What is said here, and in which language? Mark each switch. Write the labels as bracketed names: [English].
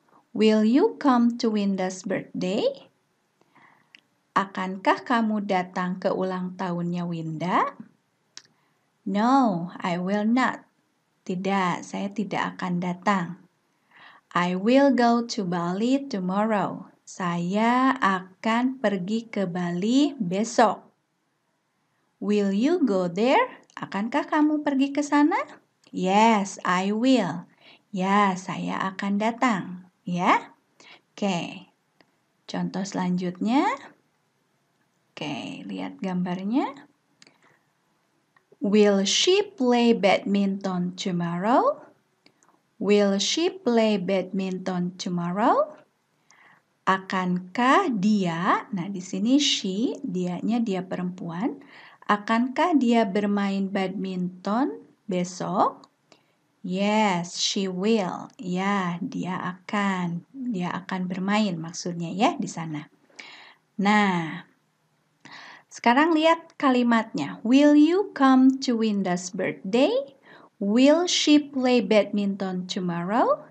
[English] Will you come to Winda's birthday? [Indonesian] Akankah kamu datang ke ulang tahunnya Winda? [English] No, I will not. [Indonesian] Tidak, saya tidak akan datang. [English] I will go to Bali tomorrow. [Indonesian] Saya akan pergi ke Bali besok. [English] Will you go there? [Indonesian] Akankah kamu pergi ke sana? [English] Yes, I will. [Indonesian] Ya, saya akan datang. Ya. Contoh selanjutnya. Lihat gambarnya. [English] Will she play badminton tomorrow? Will she play badminton tomorrow? [Indonesian] Akankah dia, nah di sini she, dianya dia perempuan, akankah dia bermain badminton besok? [English] Yes, she will. [Indonesian] Ya, dia akan bermain maksudnya ya di sana. Nah, sekarang lihat kalimatnya. [English] Will you come to Winda's birthday? Will she play badminton tomorrow?